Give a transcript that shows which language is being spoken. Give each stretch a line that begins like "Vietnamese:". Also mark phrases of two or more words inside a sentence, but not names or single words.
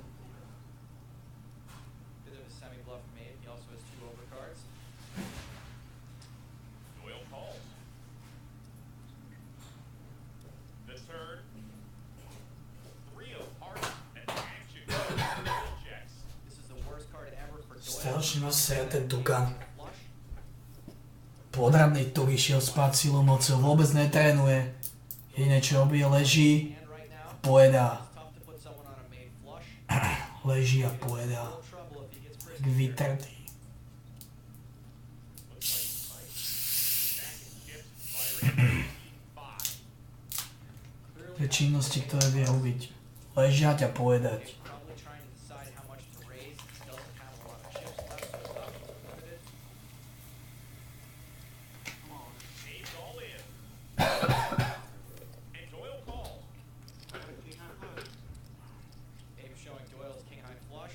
English: Bit of a semi-bluff from Abe. He also has 2 overcards. Doyle calls. The turn. 3 of hearts and action. Doyle checks. This is the worst card ever for Doyle.
Slovak: Strašne ma sere ten Dugan.
English: Flush.
Slovak: Podradný tuk išiel spať silou mocou, vôbec netrénuje. Jediné čo robí, leží
English: And right now,
Slovak: a pojedá.
English: it's tough to put someone on a made flush.
Slovak: Leží a pojedá.
English: Little trouble if he gets
Slovak: Tak
English: frisky here.
Slovak: vytrtý.
English: Looks like he might. Back in chips, firing 5.
Slovak: Tie činnosti, ktoré vie robiť. Ležať a pojedať.
English: Abe's probably trying to decide how much to raise. He doesn't have a lot of chips left, so his options are limited. Come on. Abe's all in. And Doyle calls. Abe showing Doyle's king high flush.